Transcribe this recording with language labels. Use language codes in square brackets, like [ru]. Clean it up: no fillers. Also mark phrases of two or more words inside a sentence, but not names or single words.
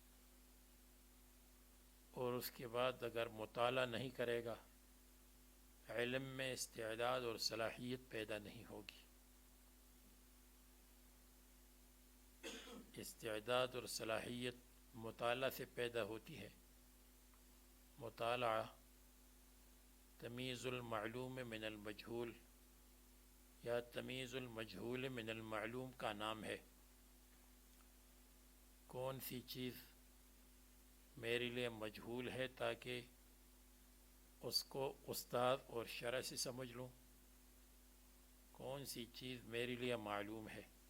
[ur] اور اس کے بعد اگر مطالعہ نہیں کرے گا، علم میں استعداد اور صلاحیت پیدا نہیں ہوگی۔ استعداد اور صلاحیت مطالعہ سے پیدا ہوتی ہے۔ [ar] مطالعہ تمیز المعلوم من المجہول یا تمیز المجہول من المعلوم [ur] کا نام ہے۔ کون سی چیز میرے لیے مجہول ہے تاکہ اس کو استاد اور شرح سے سمجھ لوں، کون سی چیز میرے لیے معلوم ہے۔